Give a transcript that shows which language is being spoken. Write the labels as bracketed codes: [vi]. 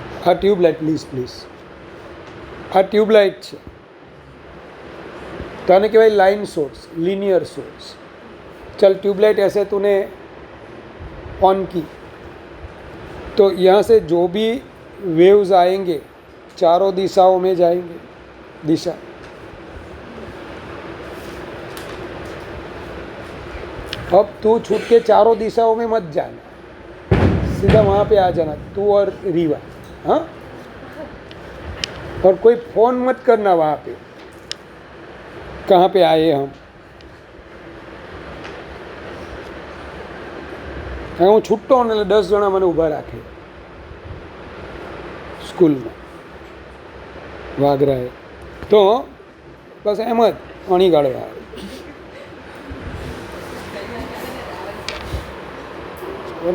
[gu] આ tube light please આ tube light છે તો આને કહેવાય લાइन सोर्स, लीनियर सोर्स। [hi] चल ट्यूबलाइट ऐसे तूने ऑन की तो यहाँ से जो भी वेव्स आएंगे चारों दिशाओं में जाएंगे, दिशा। अब तू छूट के चारों दिशाओं में मत जाना, सीधा वहाँ पे आ जाना, तू और रीवा। हाँ, और कोई फ़ोन मत करना वहाँ पे, कहाँ पे आए हम। [gu] હું છૂટતો ને એટલે 10 જણા મને ઊભા રાખે સ્કૂલમાં વાગરાએ, તો બસ એમ જ અણી ગાળવા આવે।